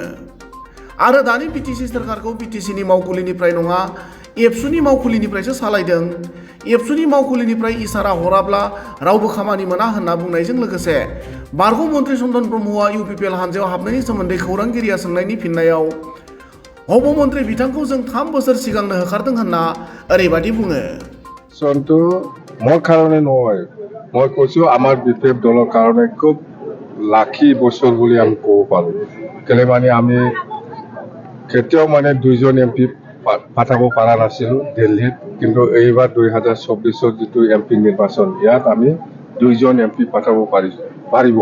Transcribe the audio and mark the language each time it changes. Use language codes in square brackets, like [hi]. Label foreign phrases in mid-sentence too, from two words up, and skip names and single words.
[brx] आरो दानि बिटिसि सोरखारखौ बिटिसिनि मावखुलिनिफ्राय नङा एबसुनि मावखुलिनिफ्रायसो सालायदों। एबसुनि मावखुलिनिफ्राय इसारा हराब्ला रावबो खामानि मोना होनना बुंनायजों लोगोसे बारग' मन्त्रि चन्दन ब्रह्मआ इउपिपिएल हान्जायाव हाबनायनि सोमोन्दै खौरांगिरिया सोंनायनि फिननायाव हब मन्त्रि बिथांखौ जों 3 बोसोर सिगांनो होखारदों होनना ओरैबादि बुङो। [as] চনটো মোৰ কাৰণে নহয়, মই কৈছোঁ আমাৰ বিপিএফ দলৰ কাৰণে খুব লাকি বছৰ বুলি আমি ক'ব পাৰোঁ। কেলে মানে আমি কেতিয়াও মানে 2জন এমপি পাঠাব পৰা নাছিলোঁ দিল্লীত, কিন্তু এইবাৰ 2024 যিটো এমপি নিৰ্বাচন ইয়াত আমি 2জন এমপি পাঠাব পাৰিব।